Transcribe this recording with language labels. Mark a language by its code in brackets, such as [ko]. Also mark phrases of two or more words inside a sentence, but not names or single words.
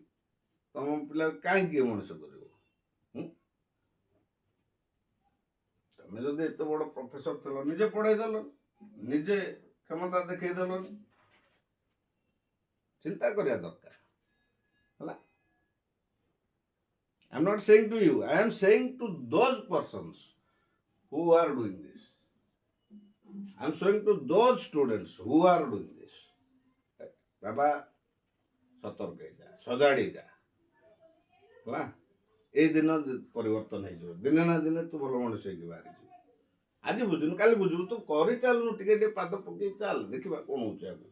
[or] ତମ ପିଲାକୁ କାହିଁକି ମଣିଷ କରିବ? ତମେ ଯଦି ଏତେ ବଡ଼ ପ୍ରଫେସର ଥିଲ, ନିଜେ ପଢ଼େଇ ଦେଲ, ନିଜେ କ୍ଷମତା ଦେଖେଇ ଦେଲନି। ଚିନ୍ତା କରିବା ଦରକାର ହେଲା। [en] I am not saying to you, I am saying to those persons who are doing this. I am saying to those students who are doing this. [or] ବାବା ସତର୍କ ହେଇଯା, ସଜାଡ଼ି ଯା ହେଲା। ଏଇ ଦିନ ପରିବର୍ତ୍ତନ ହେଇଯିବ, ଦିନେ ନା ଦିନେ ତୁ ଭଲ ମଣିଷ ହେଇକି ବାହାରିଯିବୁ। ଆଜି ବୁଝୁନୁ, କାଲି ବୁଝିବୁ। ତୁ କରି ଚାଲୁନୁ, ଟିକେ ଟିକେ ପାଦ ପକେଇ ଚାଲ, ଦେଖିବା କ'ଣ ହେଉଛି ଆଗକୁ।